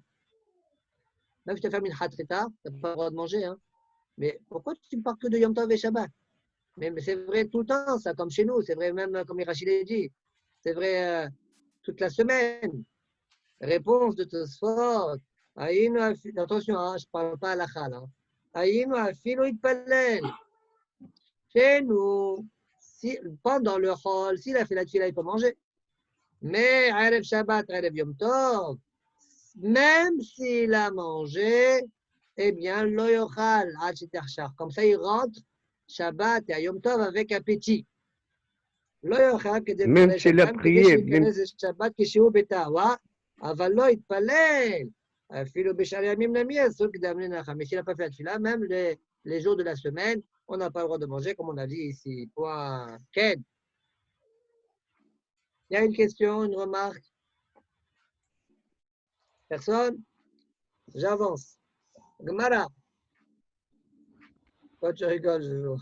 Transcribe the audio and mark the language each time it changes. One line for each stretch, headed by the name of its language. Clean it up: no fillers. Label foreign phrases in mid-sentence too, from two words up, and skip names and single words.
French: Même si tu vas faire Mincha très tard, tu n'as pas le droit de manger. Hein? Mais pourquoi tu ne parles que de
Hebrew: יום טוב
French: et Shabbat? Mais c'est vrai tout le temps, ça, comme chez nous. C'est vrai même, comme Rachid a dit. C'est vrai toute la semaine. Réponse de Tosfot. Attention, hein, je ne parle pas à la chal.
Hebrew: אינו אפילו יתפלל.
French: Chez nous, pendant le hall, s'il a fait la tfila, il peut manger. Mais
Hebrew: ערב שבת, ערב יום טוב,
French: même s'il a mangé, eh bien,
Hebrew: לא יאכל עד שתחשך.
French: Comme ça, il rentre Shabbat et à
Hebrew: יום טוב
French: avec appétit. Même s'il a prié, même
Hebrew: Shabbat כשהוא בטהרה, אבל לא יתפלל. אפילו בשאר הימים למי אסור קדם לנחם.
French: Mais s'il n'a pas fait la tefila, même les jours de la semaine, on n'a pas le droit de manger, comme on a dit ici. Point. Ken. Il y a une question, une remarque? Personne? J'avance. Gemara. Toi, tu rigoles, ce jour.